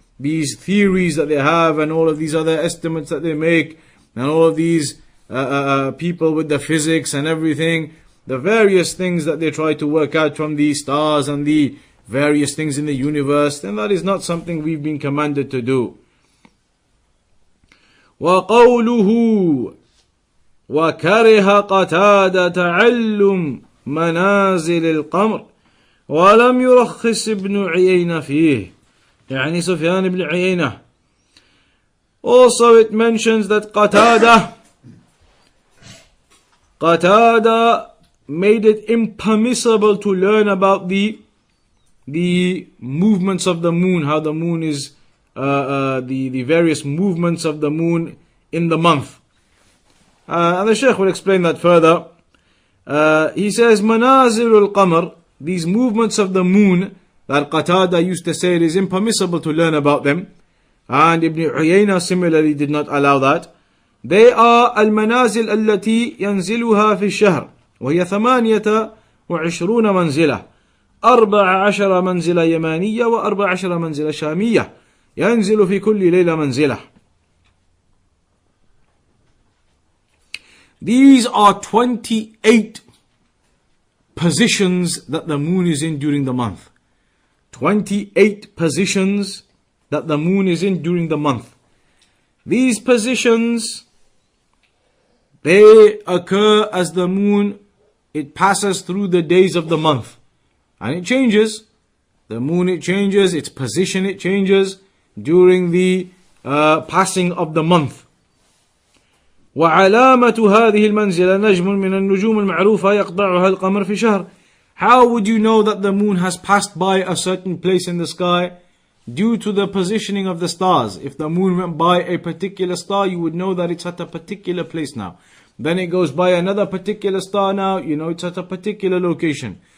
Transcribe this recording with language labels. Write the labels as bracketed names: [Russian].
[English] These theories that they have and all of these other estimates that they make and all of these people with the physics and everything, the various things that they try to work out from the stars and the various things in the universe, then that is not something we've been commanded to do. [Arabic] وَقَوْلُهُ وَكَرِهَ قَتَادَ تَعَلُّمْ مَنَازِلِ الْقَمْرِ وَلَمْ يُرَخِّصْ ابْنُ عِيَيْنَ فِيهِ, يعني سفيان ibn Uyayna. [English] Also it mentions that Qatada made it impermissible to learn about the movements of the moon, how the moon is, the various movements of the moon in the month. And the Shaykh will explain that further. He says, Manazilul Qamar, these movements of the moon, that Qatada used to say it is impermissible to learn about them. And Ibn Uyayna similarly did not allow that. They are [Arabic] المنازل التي ينزلها في الشهر وهي 28 منزلة 14 منزلة يمانية و14 منزلة شامية ينزل في كل ليلة منزلة. [English] These are 28 positions that the moon is in during the month. 28 positions that the moon is in during the month. These positions, they occur as the moon, it passes through the days of the month. And it changes. The moon, it changes. Its position, it changes during the passing of the month. [Arabic] وعلامة هذه المنزلة نجم من النجوم المعروفة يقطعها القمر في شهر. [English] How would you know that the moon has passed by a certain place in the sky? Due to the positioning of the stars. If the moon went by a particular star, you would know that it's at a particular place now. Then it goes by another particular star now, you know it's at a particular location.